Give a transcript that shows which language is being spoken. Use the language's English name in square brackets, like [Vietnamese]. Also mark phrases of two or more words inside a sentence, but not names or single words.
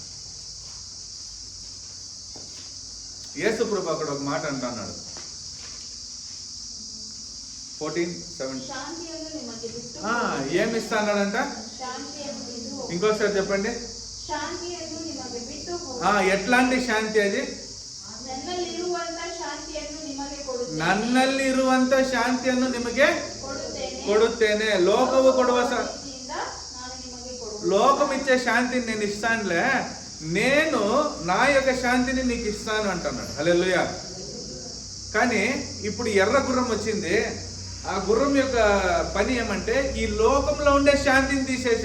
[Telugu] యేసు ప్రభు అక్కడ ఒక మాట అంటున్నాడు. 14:7 ఏమి ఇస్తాడంట? ఇంకోసారి చెప్పండి. ఎట్లాంటి శాంతి అది? [Kannada] ನನ್ನಲ್ಲಿರುವಂತ ಶಾಂತಿಯನ್ನು ನಿಮಗೆ ಕೊಡುತ್ತೇನೆ. ಲೋಕವು ಕೊಡುವ [Telugu] లోకం ఇచ్చే శాంతిని నేను ఇస్తానులే, నేను నా యొక్క శాంతిని నీకు ఇస్తాను అంటున్నాడు. హల్లెలూయా. కానీ ఇప్పుడు ఎర్ర గుర్రం వచ్చింది. ఆ గుర్రం యొక్క పని ఏమంటే ఈ లోకంలో ఉండే శాంతిని తీసేసే.